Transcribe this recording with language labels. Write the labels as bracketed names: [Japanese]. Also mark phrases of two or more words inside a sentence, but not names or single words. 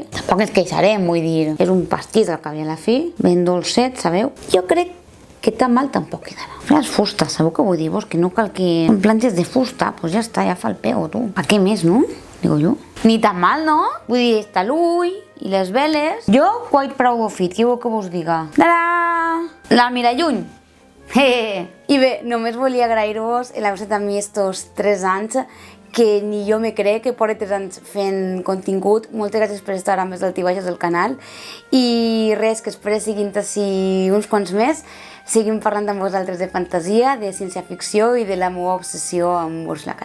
[Catalan] Tampoc ens queixarem, vull dir, és un pastís al cap i a la fi, ben dolcet, sabeu? Jo crec que tan mal tampoc quedarà. Les fustes, sabeu què vull dir-vos? Que no cal que plantes de fusta, pues ja està, ja fa el pego, tu. Per què més, no? Digo jo. Ni tan mal, no? Vull dir, està l'ull i les veles. Jo, [English] quite proud of it, [Catalan] què vol que vos diga? Tada! La Miralluny! I bé, només volia agrair-vos l'haver estat amb mi estos 3 anys, que ni jo me crec que porto 3 anys fent contingut. Moltes gràcies per estar amb els altibaixos del canal i res, que espero seguint així uns quants més, seguim parlant amb vosaltres de fantasia, de ciència-ficció i de la meva obsessió amb Ursula K.